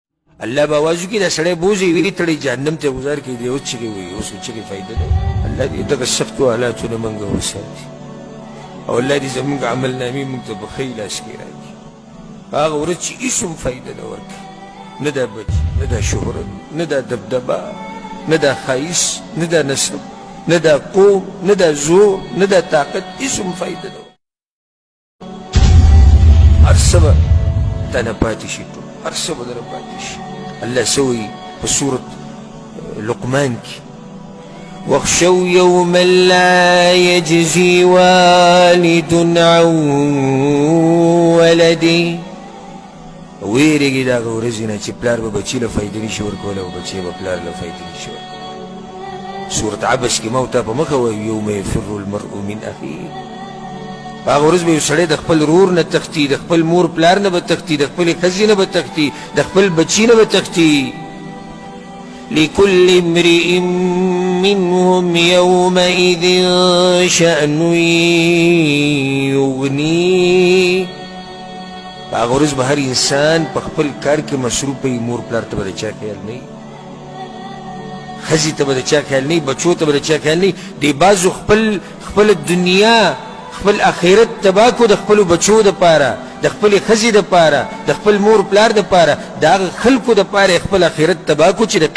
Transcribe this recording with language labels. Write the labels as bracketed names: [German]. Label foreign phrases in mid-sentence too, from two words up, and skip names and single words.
[Pashto] الله به آواز وکړي دا سړی بوځي ویلي تړي جهنم ته ګذار کړي دی اوس چغې وایي اوس چغې فایده نه الله دې دغه سختو حالاتو نه موږ وساتي او الله دې زموږ عملنامې موږ ته په ښه لاس کې راکړي هغه ورځ چې هېڅ هم فایده نه ورکړي نه دا بچ نه دا شهرت نه دا دبدبه نه دا ښایست نه دا نسب نه دا قوم نه دا زور نه دا طاقت هېڅ هم فایده نه هر څه به تا نه پاتې شي ټول هر څه به دره پاتې شي الله څه وایي په سورت لقمان کې [Arabic] واخشوا يوما لا يجزي والد عن [Pashto] ولده ویرېږي د هغه ورځې نه چې پلار به بچي له فایدې نشي ورکولی او بچی به پلار له فایدې نشي ورکولی سورت عبس کې ما ورته په مخه وایي [Arabic] یوم یفر المرء من اخیه [Pashto] هغه ورځ به یو سړی د خپل ورور نه تښتي د خپل مور پلار نه به تښتي د خپلې ښځې نه به تښتي د خپل بچي نه به تښتي [Arabic] لكل امرئ منهم يومئذ شأن يغنيه [Pashto] هغه ورځ به هر انسان په خپل کار کې مصروف وي مور پلار ته به د چا خیال نه وي ښځې ته به د چا خیال نه وي بچو ته به د چا خیال نه وي دې بعضو خپل دنیا خپل آخرت تباه کو د خپلو بچو دپاره د خپلې ښځې دپاره د خپل مور پلار دپاره د هغه خلکو دپاره خپل آخرت تباه کو چې د